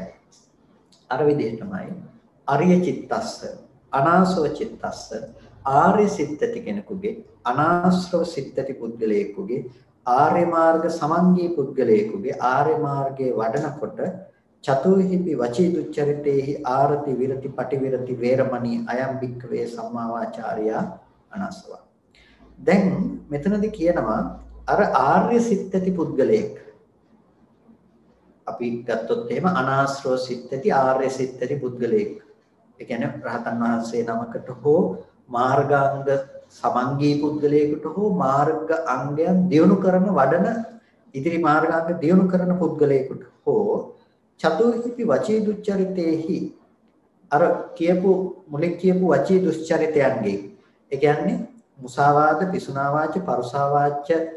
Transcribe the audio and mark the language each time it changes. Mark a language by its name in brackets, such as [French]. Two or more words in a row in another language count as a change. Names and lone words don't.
[Sinhala] අර විදිහටමයි [Pali] අරිය චිත්තස්ස අනාශ්‍රව චිත්තස්ස [Sinhala] ආර්ය සිත් ඇති කෙනෙකුගේ අනාශ්‍රව සිත් ඇති පුද්ගලයෙකුගේ ආර්ය මාර්ග සමංගී පුද්ගලයෙකුගේ ආර්ය මාර්ගයේ වඩනකොට [Pali] චතුහිපි වචී දුච්චරිතේහි ආරති විරති පටිවිරති වේරමණී අයම් භික්ඛවේ සම්මා වාචාරියා අනස්සව. [Sinhala] දැන් මෙතනදී කියනවා අර ආර්ය සිත් ඇති පුද්ගලයෙක් අපි ගත්තොත් එහෙම අනාශ්‍රව සිත් ඇති ආර්ය සිත් ඇති පුද්ගලයෙක්. ඒ කියන්නේ රහතන් වහන්සේ නමකට හෝ මාර්ගාංග සමංගී පුද්ගලයෙකුට හෝ මාර්ග අංගයන් දියුණු කරන වඩන ඉදිරි මාර්ගාංග දියුණු කරන පුද්ගලයෙකුට හෝ [Pali] චතුර්හිපි වචී දුච්චරිතේහි [Sinhala] අර කියපු මුලින් කියපු වචී දුස්චරිතයන්ගේ ඒ කියන්නේ [Pali] මුසාවාද පිසුනාවාච පරුසාවාච